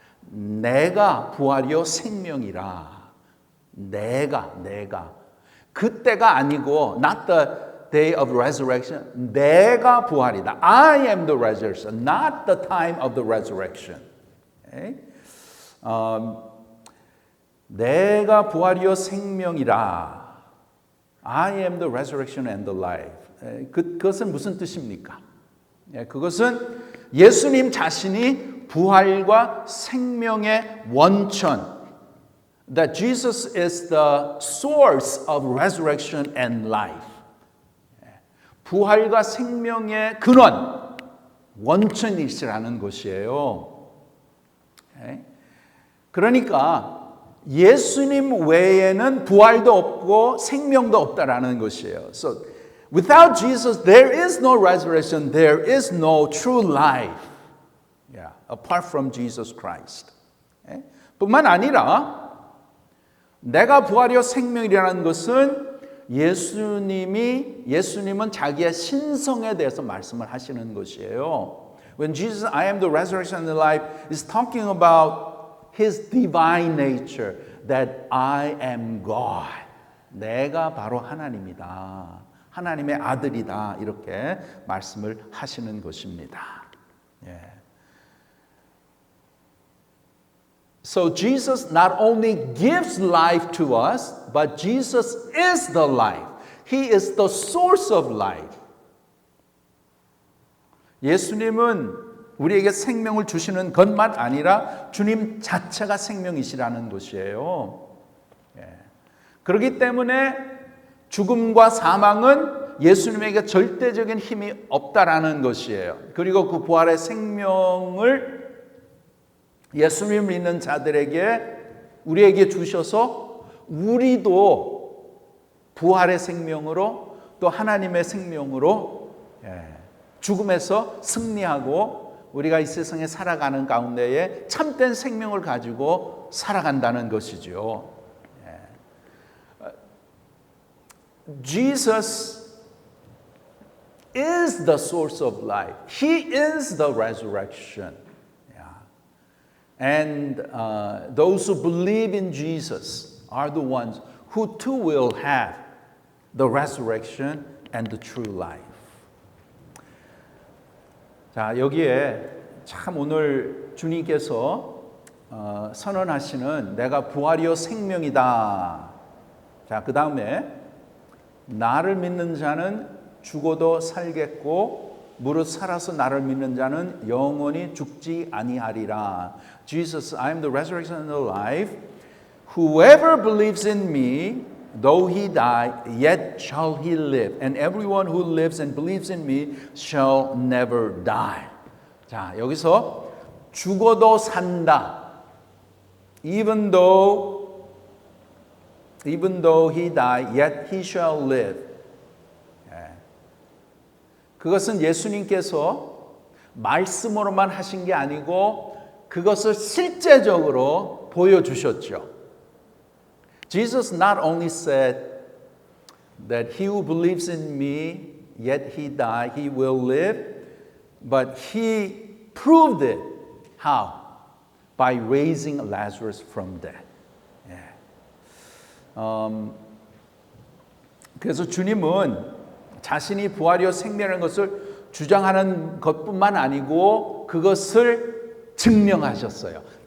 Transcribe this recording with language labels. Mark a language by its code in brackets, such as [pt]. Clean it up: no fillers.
[ko] 내가 부활이요 생명이라. 내가 그때가 아니고 [en] not the day of resurrection. [ko] 내가 부활이다. [en] I am the resurrection, not the time of the resurrection. [ko] 내가 부활이요 생명이라. [en] I am the resurrection and the life. [ko] 그것은 무슨 뜻입니까? 그것은 예수님 자신이 부활과 생명의 원천. [en] That Jesus is the source of resurrection and life. [ko] 부활과 생명의 근원, 원천이시라는 것이에요. 그러니까 예수님 외에는 부활도 없고 생명도 없다라는 것이에요. [en] So without Jesus, there is no resurrection, there is no true life. Apart from Jesus Christ. [ko] 뿐만 아니라 내가 부활이요 생명이라는 것은 예수님은 자기의 신성에 대해서 말씀을 하시는 것이에요. [en] When Jesus, I am the resurrection and the life, is talking about his divine nature, that I am God. [ko] 내가 바로 하나님이다. 하나님의 아들이다. 이렇게 말씀을 하시는 것입니다. [en] So Jesus not only gives life to us, but Jesus is the life. He is the source of life. [ko] 예수님은 우리에게 생명을 주시는 것만 아니라 주님 자체가 생명이시라는 것이에요. 그렇기 때문에 죽음과 사망은 예수님에게 절대적인 힘이 없다라는 것이에요. 그리고 그 부활의 생명을 예수님 믿는 자들에게 우리에게 주셔서 우리도 부활의 생명으로 또 하나님의 생명으로 죽음에서 승리하고 우리가 이 세상에 살아가는 가운데에 참된 생명을 가지고 살아간다는 것이죠. [en] Jesus is the source of life. He is the resurrection. And those who believe in Jesus are the ones who too will have the resurrection and the true life. [ko] 자, 여기에 참 오늘 주님께서 선언하시는 내가 부활이요 생명이다. 자, 그 다음에 나를 믿는 자는 죽어도 살겠고 무릇 살아서 나를 믿는 자는 영원히 죽지 아니하리라. [en] Jesus, I am the resurrection and the life. Whoever believes in me, though he die, yet shall he live. And everyone who lives and believes in me shall never die. [ko] 자, 여기서 죽어도 산다. [en] Even though he die, yet he shall live. [ko] 그것은 예수님께서 말씀으로만 하신 게 아니고 그것을 실제적으로 보여주셨죠. [en] Jesus not only said that he who believes in me, yet he die, he will live, but he proved it. How? By raising Lazarus from death. [ko] 그래서 주님은 자신이 부활이요 생명이라는 것을 주장하는 것뿐만 아니고 그것을 증명하셨어요.